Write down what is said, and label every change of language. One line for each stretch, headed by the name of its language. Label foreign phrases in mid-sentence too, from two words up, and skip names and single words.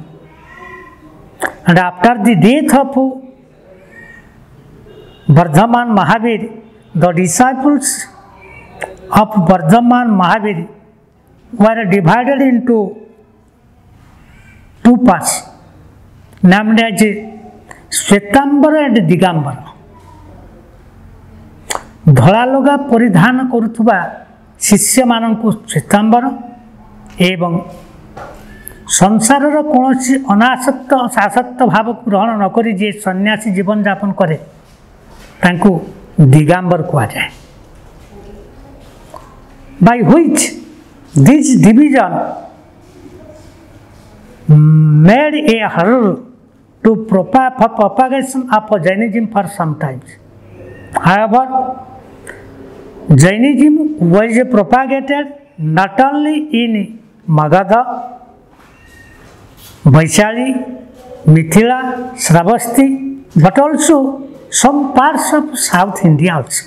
English: And after the death of Vardhaman Mahavir, the disciples of Vardhaman Mahavir were divided into two parts, named as Shvetambara and Digambara.
Odia: ଧଳା ଲୁଗା ପରିଧାନ କରୁଥିବା ଶିଷ୍ୟମାନଙ୍କୁ ଶ୍ଵେତାମ୍ବର ଏବଂ ସଂସାରର କୌଣସି ଅନାସକ୍ତ ଶାସକ୍ତ ଭାବକୁ ଗ୍ରହଣ ନକରି ଯିଏ ସନ୍ନ୍ୟାସୀ ଜୀବନଯାପନ କରେ ତାଙ୍କୁ ଦିଗାମ୍ବର କୁହାଯାଏ।
English: By which this division made a hurdle to propagation of Jainism for some time. However, Jainism was propagated not only in Magadha, Vaishali, Mithila, Shravasti, but also some parts of South India also.